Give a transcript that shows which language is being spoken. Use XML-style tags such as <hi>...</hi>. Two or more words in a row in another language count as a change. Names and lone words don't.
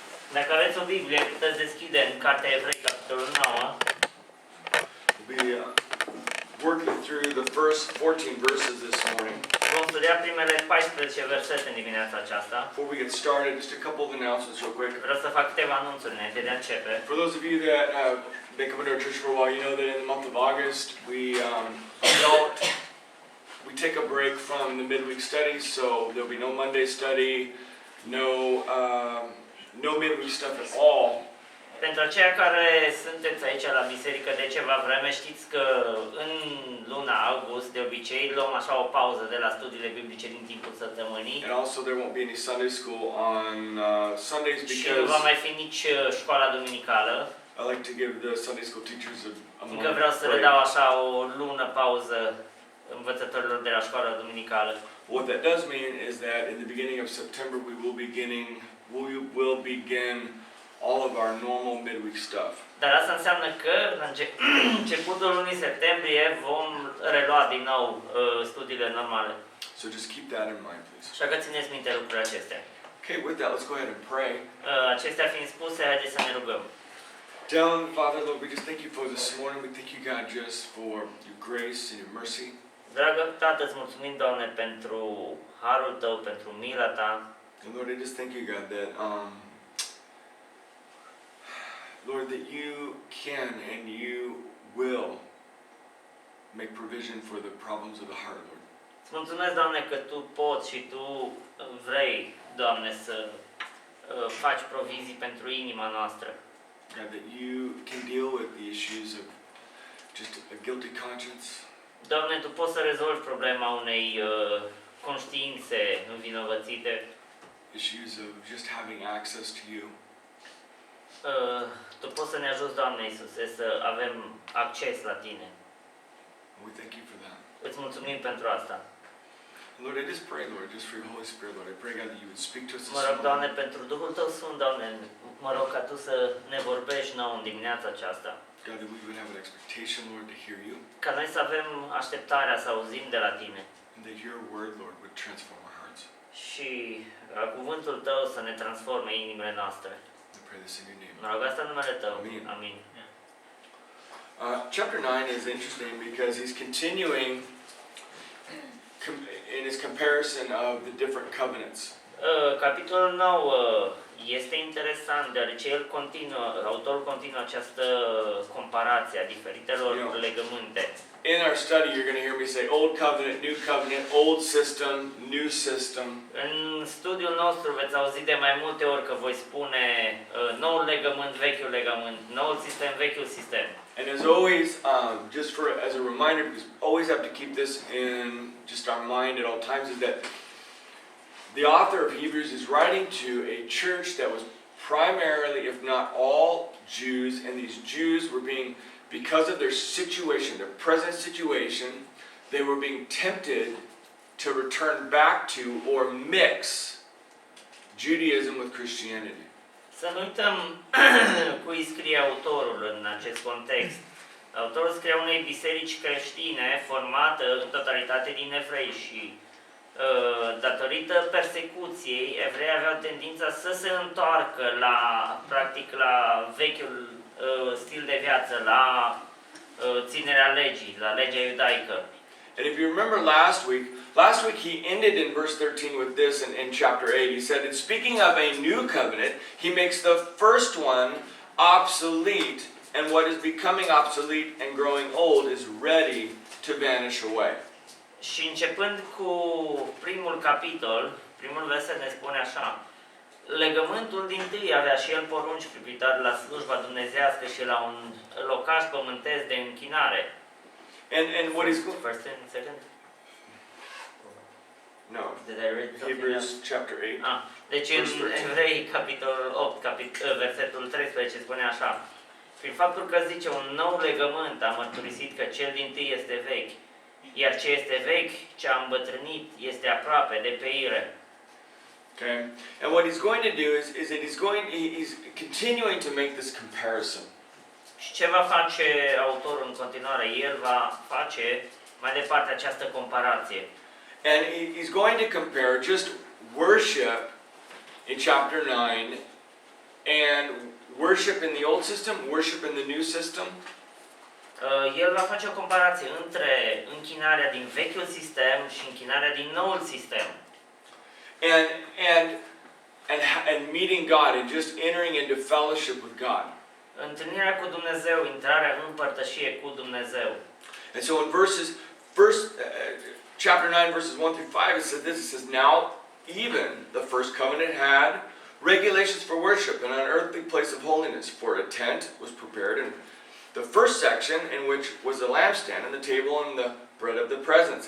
<ro>Dacă aveți o Biblie, puteți deschide în Cartea Evrei, capitolul 9.</ro> <en>We'll be working through the first 14 verses this morning.</en> <ro>Vom studia primele 14 versete în dimineața aceasta.</ro> <en>Before we get started, just a couple of announcements real quick.</en> <ro>Vreau să fac câteva anunțuri înainte de a începe.</ro> <en>For those of you that have been coming to our church for a while, you know that in the month of August, we take a break from the midweek studies, so there'll be no Monday study, no midweek stuff at all.</en> <ro>Pentru aceia care sunteți aici la biserică de ceva vreme, știți că în luna august, de obicei, luăm așa o pauză de la studiile biblice din timpul săptămânii.</ro> <en>And also there won't be any Sunday school on Sundays</en> <ro>Și nu va</ro> <en>because</en> <ro>mai fi nici școala duminicală.</ro> <en>I like to give the Sunday school teachers a</en> <ro>Încă</ro> <en>month</en> <ro>vreau să le</ro> <en>break.</en> <ro>dau așa o lună pauză învățătorilor de la școala duminicală.</ro> <en>What that does mean is that in the beginning of September we will begin all of our normal midweek stuff.</en> <ro>Dar asta înseamnă că la începutul lunii septembrie vom relua din nou studiile normale.</ro> <en>So just keep that in mind, please.</en> <ro>Așa că țineți minte lucrurile acestea.</ro> <en>Okay, with that, let's go ahead and pray.</en> <ro>Acestea fiind spuse, haideți să ne rugăm.</ro> <en>Down, Father, Lord, we just thank you for this morning. We thank you, God, just for your grace and your mercy.</en> <ro>Dragă Tată, îți mulțumim, Doamne, pentru harul Tău, pentru mila Ta.</ro> <en>And Lord, I just thank you, God, that Lord, that you can and you will make provision for the problems of the heart, Lord.</en> <ro>Îți mulțumesc, Doamne, că Tu poți și Tu vrei, Doamne, să faci provizii pentru inima noastră.</ro> <en>God, that you can deal with the issues of just a guilty conscience.</en> <ro>Doamne, Tu poți să rezolvi problema unei conștiințe învinovățite.</ro> <en>Issues of just having access to you.</en> <ro>Tu poți să ne ajuți, Doamne Iisuse, să avem acces la Tine.</ro> <en>We thank you for that.</en> <ro>Îți mulțumim pentru asta.</ro> <en>Lord, I just pray, Lord, just for your Holy Spirit, Lord. I pray, God, that you would speak to us this</en> <ro>Mă rog, Doamne,</ro> <en>morning.</en> <ro>pentru Duhul Tău Sfânt, Doamne, mă rog ca Tu să ne vorbești nouă în dimineața aceasta.</ro> <en>God, that we would have an expectation, Lord, to hear you.</en> <ro>Ca noi să avem așteptarea să auzim de la Tine.</ro> <en>And that your word, Lord, would transform our hearts.</en> <ro>Și cuvântul Tău să ne transforme inimile noastre.</ro> <en>I pray this in your name.</en> <ro>Mă rog asta în numele Tău. Amin. Amin.</ro> <en>Chapter 9 is interesting because he's continuing in his comparison of the different covenants.</en> <ro>Capitolul 9 este interesant, deoarece autorul continuă această comparație a diferitelor legământe.</ro> <en>In our study, you're going to hear me say Old Covenant, New Covenant, Old System, New System.</en> <ro>În studiul nostru veți auzi de mai multe ori că voi spune noul legământ, vechiul legământ, noul sistem, vechiul sistem.</ro> <en>And as always, just as a reminder, because we always have to keep this in just our mind at all times, is that the author of Hebrews is writing to a church that was primarily, if not all, Jews, and these Jews were being, because of their situation, their present situation, they were being tempted to return back to or mix Judaism with Christianity.</en> <ro>Să nu uităm cui scrie autorul în acest context. Autorul scrie unei biserici creștine formată în totalitate din evrei și datorită persecuției, evreii aveau tendința să se întoarcă practic la vechiul stil de viață, la ținerea legii, la legea iudaică.</ro> <en>And if you remember last week he ended in verse 13 with this in chapter 8. He said, in speaking of a new covenant, he makes the first one obsolete, and what is becoming obsolete and growing old is ready to vanish away.</en> <ro>Și începând cu primul capitol, primul verset ne spune așa: legământul dintâi avea și el porunci privitoare la slujba dumnezească și la un locaș pământesc de închinare.</ro> <en>And what is First and second? No. Did I read something Hebrews else? chapter 8.</en> <ro>Deci în Evrei, capitolul 8, versetul 13 spune așa: prin faptul că zice un nou legământ a mărturisit că cel dintâi este vechi, iar ce este vechi, ce a îmbătrânit, este aproape de peire.</ro> <en>Okay? And what he's going to do is that he's continuing to make this comparison.</en> <ro>Și ce va face autorul în continuare? El va face mai departe această comparație.</ro> <en>And he's going to compare just worship in chapter 9 and worship in the old system, worship in the new system.</en> <ro>El va face o comparație între închinarea din vechiul sistem și închinarea din noul sistem.</ro> <en>And meeting God and just entering into fellowship with God.</en> <ro>Întâlnirea cu Dumnezeu, intrarea în părtășie cu Dumnezeu.</ro> <en>And so in chapter 9, verses 1 through 5, it says this. It says, now even the first covenant had regulations for worship in an earthly place of holiness, for a tent was prepared in the first section, in which was the lampstand and the table and the bread of the presence.</en>